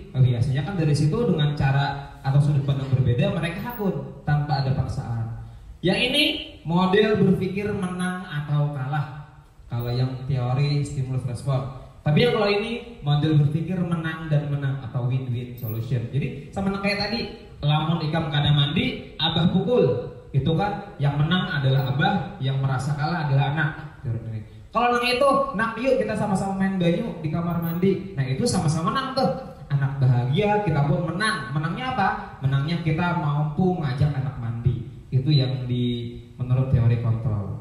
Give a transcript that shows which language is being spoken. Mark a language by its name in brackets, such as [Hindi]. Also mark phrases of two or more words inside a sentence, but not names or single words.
[Indonesian] Biasanya kan dari situ dengan cara atau sudut pandang berbeda mereka hakun tanpa ada paksaan. Yang ini model berpikir menang atau kalah. Kalau yang teori stimulus respon. Tapi yang kalau ini model berpikir menang dan menang atau [English] win-win solution. [Banjar] Jadi sama kayak tadi, lamun ikam kada mandi, abah pukul. [Indonesian] Itu kan yang menang adalah abah, yang merasa kalah adalah anak. [Banjar] Kalau nang itu, nak yuk kita sama-sama main banyu di kamar mandi. [Indonesian] Nah itu sama-sama menang tuh. Anak bahagia, kita pun menang. Menangnya apa? Menangnya kita mampu ngajak anak mandi. Itu yang menurut teori kontrol.